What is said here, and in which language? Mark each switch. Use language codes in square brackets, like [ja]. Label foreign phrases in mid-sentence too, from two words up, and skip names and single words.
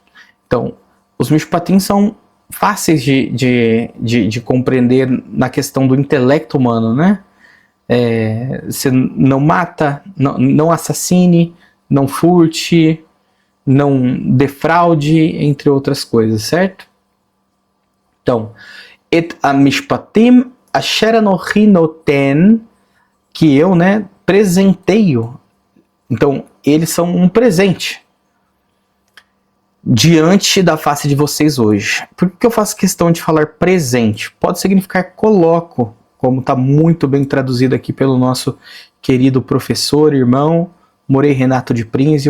[pt] Então, os mishpatim são fáceis de compreender na questão do intelecto humano, né? Você não mata, não assassine, não furte, não defraude, entre outras coisas, certo? Então, [he] את המשפטים אשר אנכי נותן, [pt] que eu, né, presenteio. Então, eles são um presente diante da face de vocês hoje. Por que eu faço questão de falar presente? Pode significar coloco, como está muito bem traduzido aqui pelo nosso querido professor, irmão, Morei Renato de Prínsio.